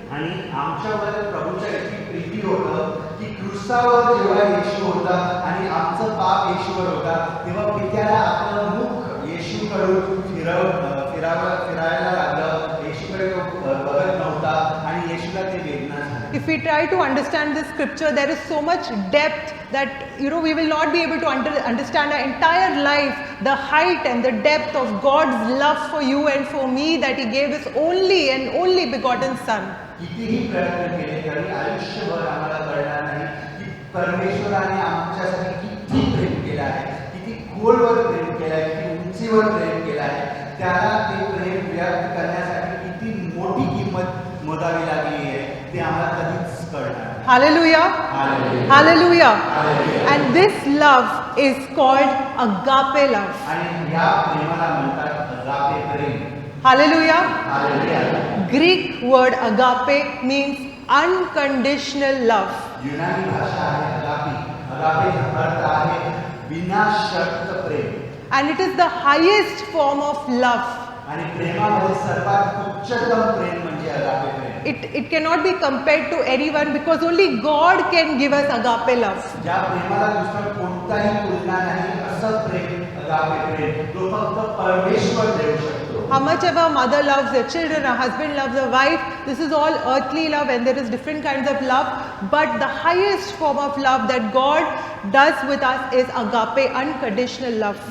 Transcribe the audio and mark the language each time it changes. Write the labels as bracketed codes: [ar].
[mr] आणि आमच्यावर प्रभूच्या इतकी प्रीती होतं की क्रूसावर जेव्हा येशू होता आणि आमचं पाप येशूवर होता तेव्हा पित्याला आपलं मुख येशूकडून फिरायला लागलं. येशूकडे तो बघत नव्हता आणि येशूला ते वेदना झाली. [en] If we try to understand this scripture, there is so much depth that we will not be able to understand our entire life, the height and the depth of God's love for you and for me, that He gave His only and only begotten Son. [mr] कितीही प्रयत्न केले तरी आयुष्यभर आम्हाला कळणार नाही की परमेश्वराने आमच्यासाठी किती प्रेम केलं आहे, किती खोलवर प्रेम केलं आहे, किती उंचीवर प्रेम केलं आहे. त्याला ते प्रेम व्यक्त करण्यासाठी किती मोठी किंमत मोजावी लागली आहे ते आम्हाला कधीच कळणार नाही. [en] Hallelujah. Hallelujah. Hallelujah. Hallelujah. And this love is called agape love. [mr] आणि या प्रेमाला म्हणतात अगापे प्रेम. [en] Hallelujah. Hallelujah. Greek word agape means unconditional love. [mr] Unani भाषा आहे अगापी. अगापेचा अर्थ आहे विनाशर्त प्रेम. [en] And it is the highest form of love. [mr] आणि प्रेमामध्ये सर्वात उच्चतम प्रेम म्हणजे agape Prem. [en] It cannot be compared to anyone because only God can give us agape love. [mr] ज्या प्रेमाला दुसरं कोणताही तुलना नाही असं प्रेम अगापे प्रेम तो फक्त परमेश्वर देऊ शकतो. [en] How much ever a mother loves their children, a husband loves a wife, this is all earthly love and there is different kinds of love. But the highest form of love that God does with us is agape, unconditional love.